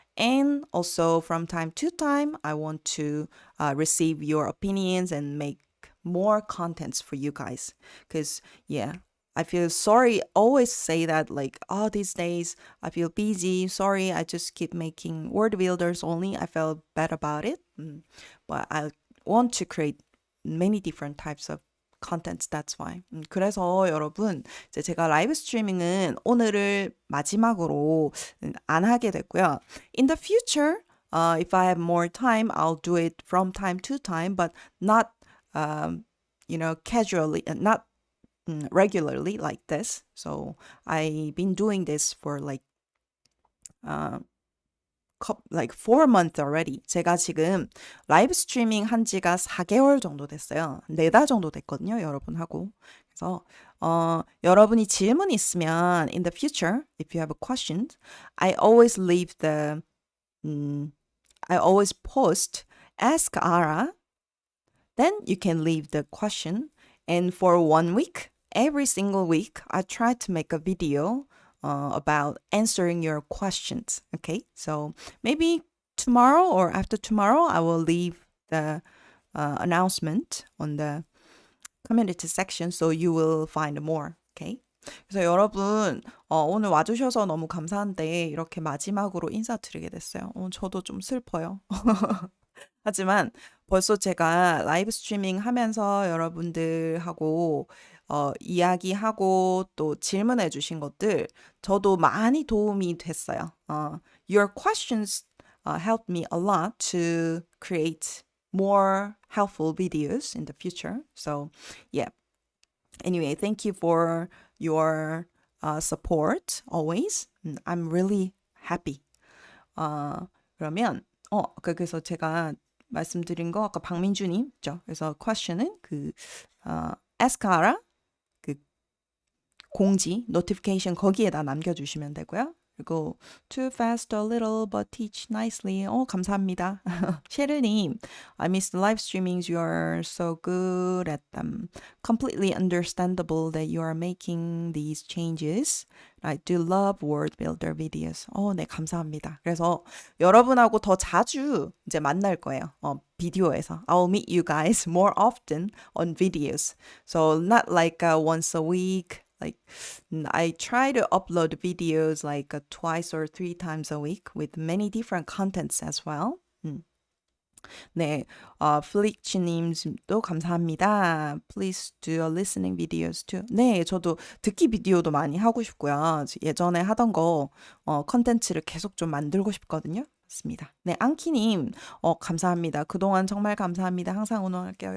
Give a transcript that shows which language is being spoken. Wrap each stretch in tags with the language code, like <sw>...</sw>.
<en>And also from time to time, I want to receive your opinions and make more contents for you guys. Because, yeah, I feel sorry. Always say that, like, oh, these days I feel busy. Sorry, I just keep making word builders only. I felt bad about it. But I want to create many different types of contents. That's why.</en> <ko>그래서 여러분, 이제 제가 라이브 스트리밍은 오늘을 마지막으로 안 하게 됐고요.</ko> <en>In the future, if I have more time, I'll do it from time to time, but not, casually, not regularly like this. So I've been doing this for uh, like 4 months already.</en> <ko>제가 지금 라이브 스트리밍 한 지가 4개월 정도 됐어요. 4달 정도 됐거든요, 여러분하고. 그래서 여러분이 질문 있으면</ko> <en>in the future, if you have a question, I always I always post ask Arah. Then you can leave the question. And for 1 week, every single week, I try to make a video about answering your questions. Okay, so maybe tomorrow or after tomorrow, I will leave the announcement on the community section, so you will find more. Okay.</en> <ko>그래서 여러분 오늘 와주셔서 너무 감사한데 이렇게 마지막으로 인사드리게 됐어요. 저도 좀 슬퍼요. 하지만 벌써 제가 라이브 스트리밍 하면서 여러분들하고 이야기하고 또 질문해 주신 것들 저도 많이 도움이 됐어요.</ko> <en>Your questions helped me a lot to create more helpful videos in the future. So, yeah. Anyway, thank you for your support always. I'm really happy.</en> <ko>그러면 그래서 제가 말씀드린 거 아까 박민주님죠. 그래서 question은 ask Arah 그 공지 notification 거기에다 남겨주시면 되고요.</ko> <en>그리고 too fast a little but teach nicely.</en> <ko>감사합니다.</ko> <en>셰르님, I miss the live streamings. You are so good at them. Completely understandable that you are making these changes. I do love word builder videos.</en> <ko>네, 감사합니다. 그래서 여러분하고 더 자주 이제 만날 거예요. 비디오에서.</ko> <en>I'll meet you guys more often on videos. So not like once a week. Like I try to upload videos like twice or 3 times a week with many different contents as well.</en> <ko>네, 플릭치님도 감사합니다.</ko> <en>Please do listening videos too.</en> <ko>네, 저도 듣기 비디오도 많이 하고 싶고요. 예전에 하던 거 컨텐츠를 계속 좀 만들고 싶거든요. 맞습니다. 네, 앙키님, 감사합니다. 그동안 정말 감사합니다. 항상 응원할게요.</ko>